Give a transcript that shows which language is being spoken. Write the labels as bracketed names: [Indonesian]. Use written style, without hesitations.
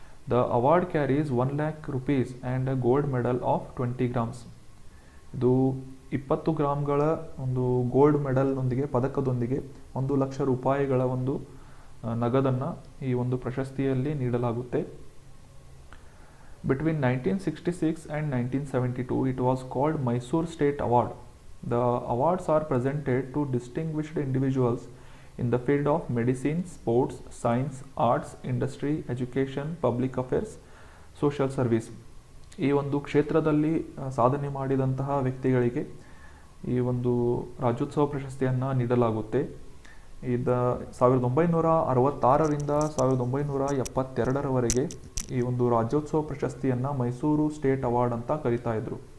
[English] The award carries 1 lakh rupees and a gold medal of 20 grams. [Kannada] ಇದು 20 ಗ್ರಾಮ್ಗಳ ಒಂದು gold ಮೆಡಲ್ನೊಂದಿಗೆ, ಪದಕದೊಂದಿಗೆ 1 lakh ರೂಪಾಯಿಗಳ ಒಂದು ನಗದನ್ನು ಈ ಒಂದು ಪ್ರಶಸ್ತಿಯಲ್ಲಿ ನೀಡಲಾಗುತ್ತೆ. [English] Between 1966 and 1972, it was called Mysore State Award. The awards are presented to distinguished individuals in the field of medicine, sports, science, arts, industry, education, public affairs, social service. [Kannada] ಈ ಒಂದು ಕ್ಷೇತ್ರದಲ್ಲಿ ಸಾಧನೆ ಮಾಡಿದಂತಹ ವ್ಯಕ್ತಿಗಳಿಗೆ ಈ ಒಂದು ರಾಜ್ಯೋತ್ಸವ ಪ್ರಶಸ್ತಿಯನ್ನು ನೀಡಲಾಗುತ್ತೆ. 1966ರಿಂದ 1972ರವರೆಗೆ ಈ ಒಂದು ರಾಜ್ಯೋತ್ಸವ ಪ್ರಶಸ್ತಿಯನ್ನು ಮೈಸೂರು ಸ್ಟೇಟ್ ಅವಾರ್ಡ್ ಅಂತ ಕರಿತಾ ಇದ್ರು.